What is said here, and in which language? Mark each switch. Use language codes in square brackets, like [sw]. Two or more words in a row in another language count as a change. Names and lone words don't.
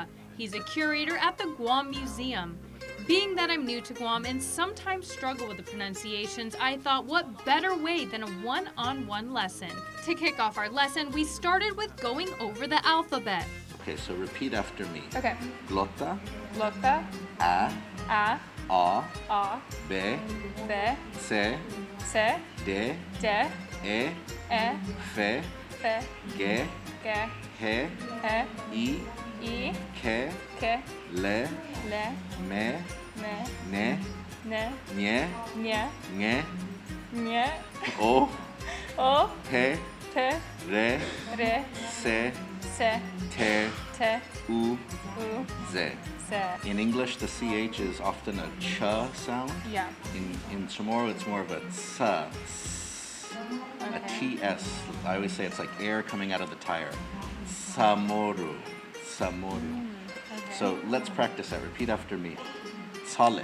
[en] He's a curator at the Guam Museum. Being that I'm new to Guam and sometimes struggle with the pronunciations, I thought what better way than a one-on-one lesson. To kick off our lesson, we started with going over the alphabet. Okay, so repeat after me. Okay. [ch] Glota, Glota, a, a, be, be, se, se, de, de, e, fe, fe, ge, ge, he, he, i, I, ke, ke, le, le, me, me, ne, ne, nye, nye, nge, nye, o, o, pe, te, re, re, se, se, te, te, u, u, ze. se. [en] In English, the CH is often a ch sound. Yeah. In Chamorro, it's more of a ts, a Okay. TS. I always say it's like air coming out of the tire. [ch] Samoru, Samoru. [en] Okay. So let's practice that. Repeat after me. Salik.